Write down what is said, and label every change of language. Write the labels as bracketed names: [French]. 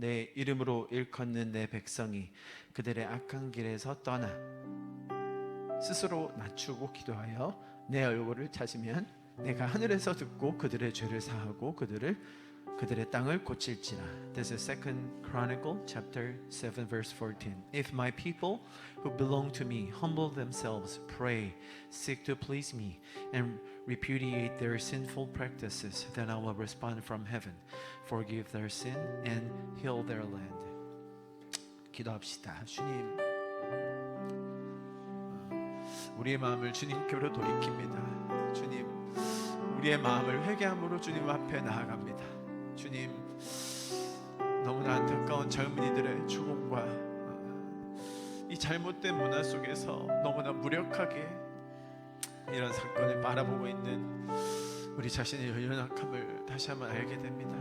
[Korean] 내 이름으로 일컫는 내 백성이 그들의 악한 길에서 떠나 스스로 낮추고 기도하여 내 얼굴을 찾으면 내가 하늘에서 듣고 그들의 죄를 사하고 그들의 땅을 고칠지라. [English] This is 2 Chronicle chapter 7 verse 14. If my people who belong to me humble themselves, pray, seek to please me, and repudiate their sinful practices, then I will respond from heaven, forgive their sin, and heal their land. [Korean] 기도합시다. 주님, 우리의 마음을 주님께로 돌이킵니다. 주님, 우리의 마음을 회개함으로 주님 앞에 나아갑니다. 주님, 너무나 안타까운 젊은이들의 죽음과 이 잘못된 문화 속에서 너무나 무력하게 이런 사건을 바라보고 있는 우리 자신의 연약함을 다시 한번 알게 됩니다.